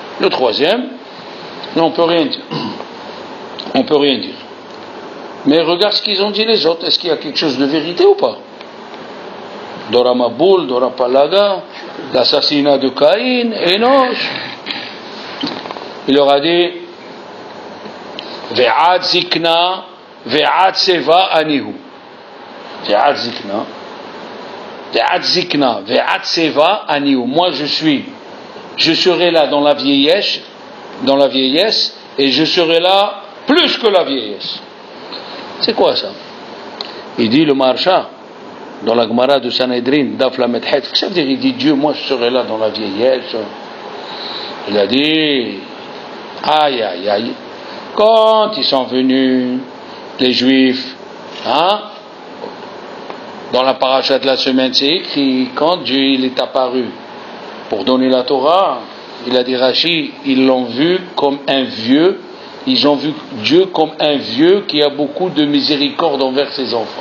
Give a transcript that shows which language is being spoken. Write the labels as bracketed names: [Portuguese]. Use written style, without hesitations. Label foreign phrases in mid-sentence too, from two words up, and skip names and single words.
[French] Le troisième, non, on peut rien dire. On peut rien dire. Mais regarde ce qu'ils ont dit les autres. Est-ce qu'il y a quelque chose de vérité ou pas? Dora Maboul, Dora Palaga, l'assassinat de Caïn, Enoch. Il leur a dit [Hebrew] ועד זקנה, ועד שיבה אני הוא. ועד זקנה, ועד זקנה, ועד שיבה אני הוא. [French] Moi je serai là dans la vieillesse, et je serai là plus que la vieillesse. C'est quoi ça? Il dit le Maharsha, dans la Gemara de Sanhedrin, [Hebrew] דף למד חית, [French] qu'est-ce que ça veut dire? Il dit Dieu, moi je serai là dans la vieillesse. Il a dit, aïe aïe aïe, quand ils sont venus, les Juifs, dans la paracha de la semaine, c'est écrit, quand Dieu il est apparu pour donner la Torah, il a dit Rashi, ils l'ont vu comme un vieux, ils ont vu Dieu comme un vieux qui a beaucoup de miséricorde envers ses enfants.